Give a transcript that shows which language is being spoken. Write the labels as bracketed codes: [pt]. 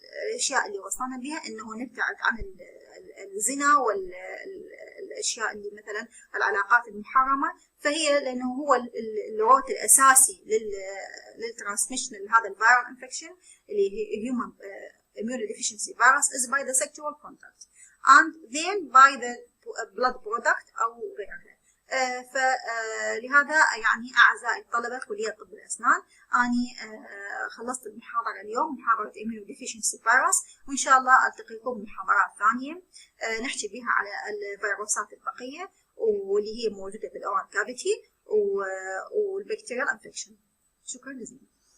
[ar] الأشياء اللي وصلنا بها إنه نبتعد عن الزنا والأشياء اللي مثلا العلاقات المحرمة. فهي لأنه هو الروت الأساسي للترانسميشن لهذا الفيرال انفكشن اللي هي [en] human immunodeficiency virus is by the sexual contact and then by the blood product [ar] أو غيرها. فلهذا يعني أعزائي الطلبة كلية طب الأسنان، أني خلصت المحاضرة اليوم، محاضرة immunodeficiency virus، وإن شاء الله ألتقيكم بمحاضرات ثانية نحكي بها على الفيروسات البقية واللي هي موجودة في الأورال كافيتي والبكتيريال انفكشن. شكرا جزيلا.